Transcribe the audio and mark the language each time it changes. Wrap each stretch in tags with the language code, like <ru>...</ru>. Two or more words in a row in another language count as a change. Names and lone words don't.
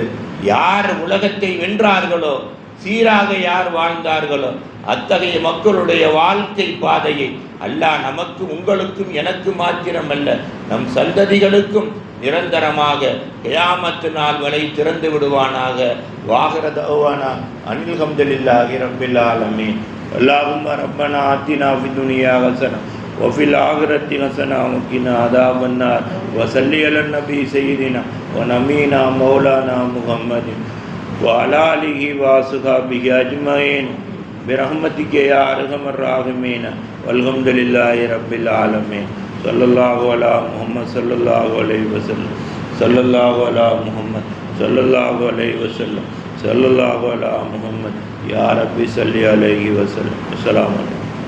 <ta>யார் உலகத்தை வென்றார்களோ, சீராக யார் வாழ்ந்தார்களோ, அத்தகைய மக்களுடைய வாழ்க்கை பாதையை அல்லாஹ் நமக்கு, உங்களுக்கும் எனக்கு மாத்திரமல்ல, நம் சந்ததிகளுக்கும் நிரந்தரமாக கியாமத்து நாள் வரை திறந்து விடுவானாக.</ta> <ar>وآخر دعوانا أن الحمد لله رب العالمين. اللهم ربنا آتنا في الدنيا حسنة وفي الآخرة حسنة وقنا عذاب النار وصلي على النبي سيدنا ونبينا مولانا محمد وعلى آله وصحبه أجمعين برحمتك يا أرحم الراحمين والحمد لله رب العالمين. صلى الله على محمد صلى الله عليه وسلم. صلى الله على محمد صلى الله عليه وسلم. صلى الله على محمد يا ربي صل عليه وسلم. السلام عليكم.</ar>